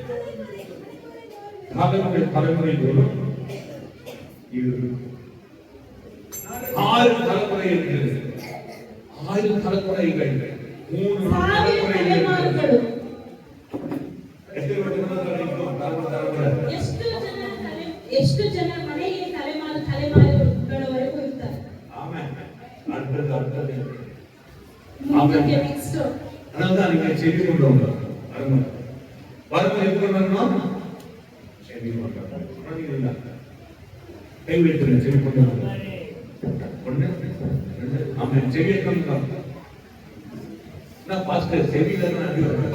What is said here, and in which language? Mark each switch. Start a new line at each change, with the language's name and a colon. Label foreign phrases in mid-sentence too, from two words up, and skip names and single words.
Tamil: தலைமுறை தலைமுறை தோறும் இருக்கும். 6 தலைமுறை இருக்கிறது. 6 தலைமுறைகள், 3
Kannada: ಸಾವಿರ
Tamil: தலைமுறைகள்.
Kannada: ತಲೆಮಾರುಗಳು.
Tamil: எத்தனை வருடங்கள் இருக்கும் தலைமுறை?
Kannada: ಎಷ್ಟು ಜನ ಮನೆಯಲ್ಲಿ ತಲೆಮಾರುಗಳವರೆಗೂ ಇರ್ತಾರೆ.
Tamil: ஆமென். அடுத்தது
Kannada: ಮುಂದಕ್ಕೆ ನೆಕ್ಸ್ಟ್
Tamil: அதனால்தான் நீங்க செவி கொண்டு வாங்க. வரும்போது எது கொண்டு வரணும்? செவி கொண்டு வரணும். கை வைத்துருங்க, செவி கொண்டு வரணும். ஒண்ணு, ரெண்டு, ஆமாம், செவியை கொண்டு வரணும். நான் பாஸ்டர் செவியில தான் அடி வரணும்.